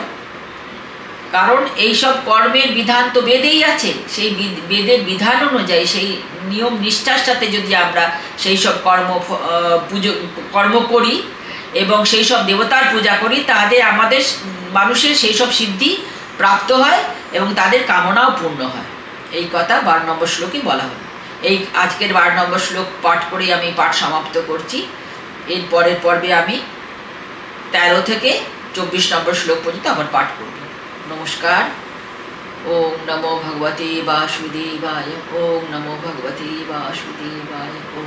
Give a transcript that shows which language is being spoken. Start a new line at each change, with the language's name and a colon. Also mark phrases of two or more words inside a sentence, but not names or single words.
Bangla: কারণ এই সব কর্মের বিধান তো বেদেই আছে, সেই বেদের বিধান অনুযায়ী সেই নিয়ম নিষ্ঠার সাথে যদি আমরা সেই সব কর্ম করি এবং সেই সব দেবতার পূজা করি, তাদের আমাদের মানুষের সেই সব সিদ্ধি প্রাপ্ত হয় এবং তাদের কামনাও পূর্ণ হয়। এই কথা 12 নম্বর শ্লোকে বলা হয়। এই আজকের 12 নম্বর শ্লোক পাঠ করেই আমি পাঠ সমাপ্ত করছি। এর পরের পর্বে আমি 13 থেকে 24 নম্বর শ্লোক পর্যন্ত আবার পাঠ করব। নমস্কার।
Sanskrit: ওম নমো ভগবতে বাসুদেবায়। ওম নমো ভগবতে বাসুদেবায়।